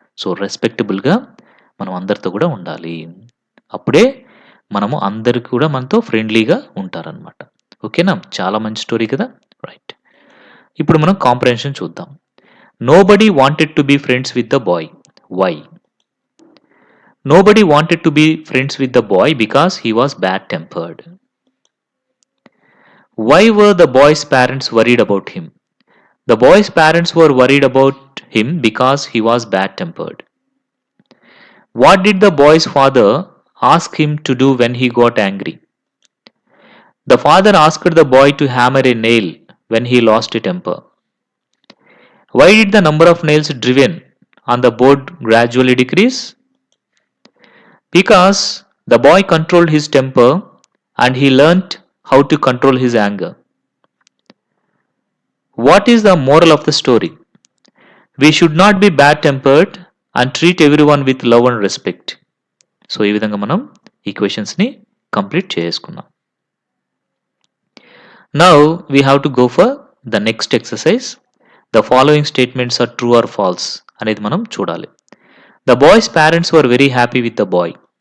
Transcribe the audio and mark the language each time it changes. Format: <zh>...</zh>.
<te>So, రెస్పెక్టబుల్‌గా మనం అందరితో కూడా ఉండాలి. అప్పుడే మనము అందరూ కూడా మనతో ఫ్రెండ్లీగా ఉంటారనమాట. ఓకేనా? చాలా మంచి స్టోరీ కదా! రైట్. ఇప్పుడు మనం కాంప్రహెన్షన్ చూద్దాం.</te> <en>Nobody wanted to be friends with the boy. Why? Nobody wanted to be friends with the boy because he was bad tempered. Why were the boy's parents worried about him? The boy's parents were worried about him because he was bad tempered. What did the boy's father ask him to do when he got angry? The father asked the boy to hammer a nail when he lost a temper. Why did the number of nails driven on the board gradually decrease? Because the boy controlled his temper and he learnt how to control his anger. What is the moral of the story? We should not be bad tempered and treat everyone with love and respect.</en> <te>So, ఈ విధంగా మనం ఈ క్వెషన్స్‌ని complete చేసుకున్నాం.</te> <en>Now we have to go for the next exercise. The following statements are true or false</en> <te>అనేది మనం చూడాలి.</te> <en>The boy's parents were very happy with the boy.</en>